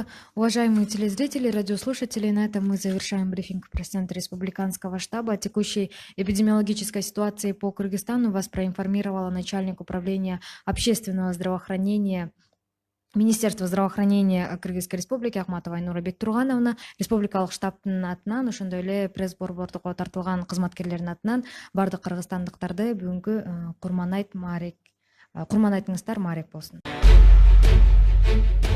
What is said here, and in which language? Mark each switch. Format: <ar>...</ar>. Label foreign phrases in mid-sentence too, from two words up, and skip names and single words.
<ru>Уважаемые телезрители, радиослушатели, на этом мы завершаем брифинг президента Республиканского штаба. О текущей эпидемиологической ситуации по Кыргызстану вас проинформировала начальник управления общественного здравоохранения Министерства здравоохранения Кыргызской Республики Ахматова Айнура Бектургановна,</ru> <ky>республикалык штабтын атынан, ошондой эле пресс-борбордуга тартылган кызматкерлердин атынан бардык кыргызстандыктарды бүгүнкү курман айтыңыздар маарек болсун.</ky>